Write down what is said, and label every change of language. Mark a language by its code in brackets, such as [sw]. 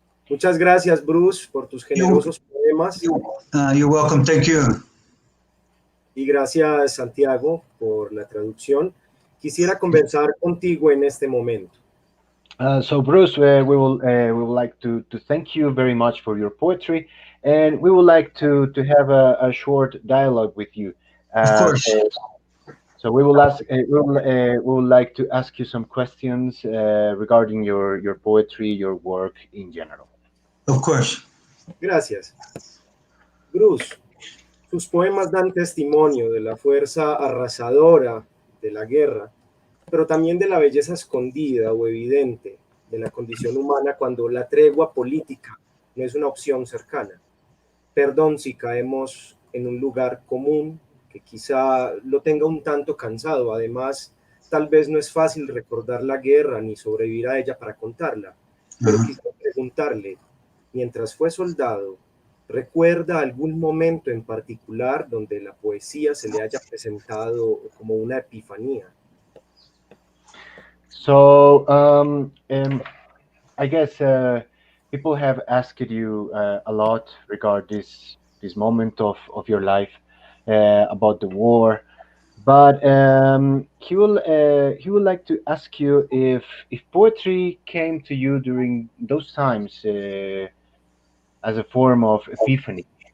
[es] Muchas gracias, Bruce, por tus generosos poemas. [en] You're welcome. Thank you. [es] Y gracias, Santiago, por la traducción. Quisiera conversar contigo en este momento. [en] So Bruce, we would like to thank you very much for your poetry, and we would like to have a short dialogue with you. Of course. So we will ask. We would like to ask you some questions regarding your poetry, your work in general. Of course. [es] Gracias. Bruce, sus poemas dan testimonio de la fuerza arrasadora de la guerra, pero también de la belleza escondida o evidente de la condición humana cuando la tregua política no es una opción cercana. Perdón si caemos en un lugar común que quizá lo tenga un tanto cansado. Además, tal vez no es fácil recordar la guerra ni sobrevivir a ella para contarla. Pero quisiera preguntarle, mientras fue soldado, ¿recuerda algún momento en particular donde la poesía se le haya presentado como una epifanía? [en] So I guess people have asked you a lot regarding this moment of your life about the war, but he would like to ask you if poetry came to you during those times as a form of epiphany.